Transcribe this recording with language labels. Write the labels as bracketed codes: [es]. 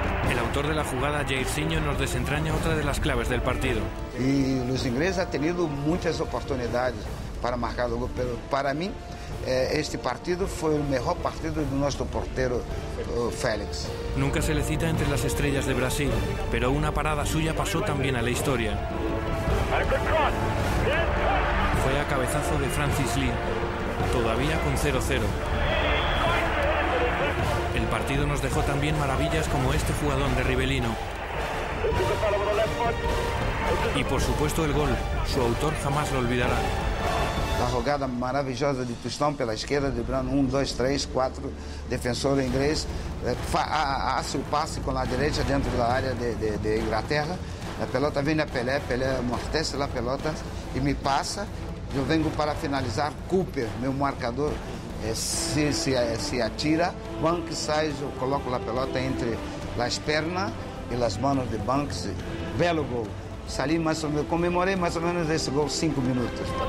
[es] El autor de la jugada, Jairzinho, nos desentraña otra de las claves del partido. [pt] E os ingleses [es] han tenido [pt] muitas oportunidades para marcar o gol, pero para mim este partido foi o melhor partido do nosso porteiro Félix. [es] Nunca se le cita entre las estrellas de Brasil, pero una parada suya pasó también a la historia. Fue a cabezazo de Francis Lee, todavía con 0-0. El partido nos dejó también maravillas como este jugadón de Rivellino. Y por supuesto el gol, su autor jamás lo olvidará. [pt] A jogada maravilhosa de Tostão pela esquerda, driblando 1, 2, 3, 4, defensor inglês, hace o passe com a direita dentro da área de Inglaterra, a pelota vem a Pelé, Pelé amortece a pelota e me passa, eu venho para finalizar, Cooper, meu marcador, se atira, Banks sai, eu coloco a pelota entre as pernas e as mãos de Banks, belo gol. [es] Salí más o menos, conmemoré más o menos ese gol 5 minutos.